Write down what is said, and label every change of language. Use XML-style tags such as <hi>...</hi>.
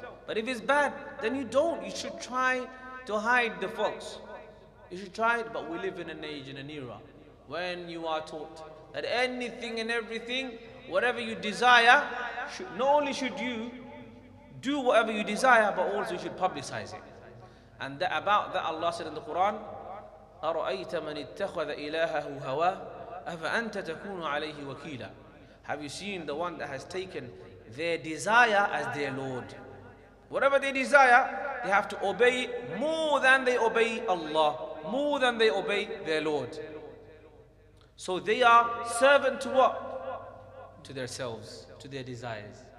<en>But if it's bad, then you don't. You should try to hide the faults. You should try it, but we live in an age, in an era, when you are taught that anything and everything, whatever you desire, not only should you do whatever you desire, but also you should publicize it. And about that Allah said in the Quran,</en> <ar>أَرَأَيْتَ مَنِ اتَّخَذَ إِلَهَهُ هَوَاهُ أَفَأَنْتَ تَكُونُ عَلَيْهِ وَكِيلًا.</ar> <en>Have you seen the one that has taken their desire as their Lord? Whatever they desire, they have to obey more than they obey Allah, more than they obey their Lord. So they are servant to what? To themselves, to their desires.</en>